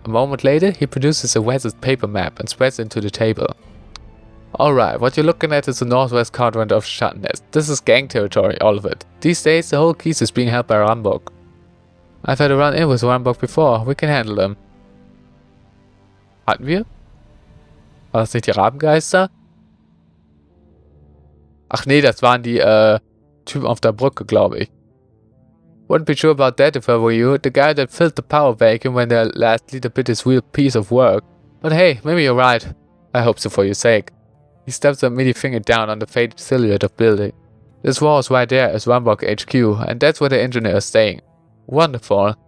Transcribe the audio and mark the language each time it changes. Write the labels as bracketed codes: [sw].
[en] A moment later, he produces a weathered paper map and spreads it into the table. Alright, what you're looking at is the northwest quadrant of Shatnest. This is gang territory, all of it. These days, the whole keys is being held by Rambok. I've had a run-in with Rambok before, we can handle them. [de] Hatten wir? War das nicht die Rabengeister? Ach nee, das waren die Typen auf der Brücke, glaube ich. [en] Wouldn't be sure about that if I were you. The guy that filled the power vacuum when their last leader did his real piece of work. But hey, maybe you're right. I hope so for your sake. He steps a middle finger down on the faded silhouette of building. This wall is right there as Rambok HQ, and that's where the engineer is staying. Wonderful.